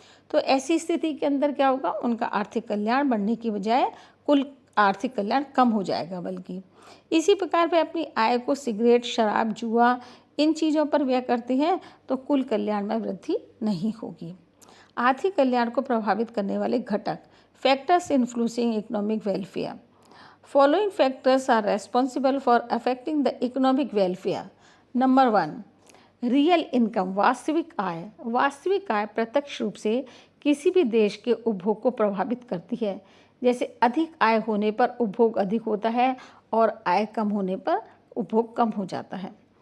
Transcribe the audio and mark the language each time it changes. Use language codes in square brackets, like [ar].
[hi] तो ऐसी स्थिति के अंदर क्या होगा, उनका आर्थिक कल्याण बढ़ने की बजाय कुल आर्थिक कल्याण कम हो जाएगा। बल्कि इसी प्रकार वे अपनी आय को सिगरेट, शराब, जुआ इन चीज़ों पर व्यय करते हैं तो कुल कल्याण में वृद्धि नहीं होगी। आर्थिक कल्याण को प्रभावित करने वाले घटक, [en] Factors influencing economic welfare. Following factors are responsible for affecting the economic welfare. [hi] Number 1, real income, वास्तविक आय। वास्तविक आय प्रत्यक्ष रूप से किसी भी देश के उपभोग को प्रभावित करती है। जैसे अधिक आय होने पर उपभोग अधिक होता है और आय कम होने पर उपभोग कम हो जाता है।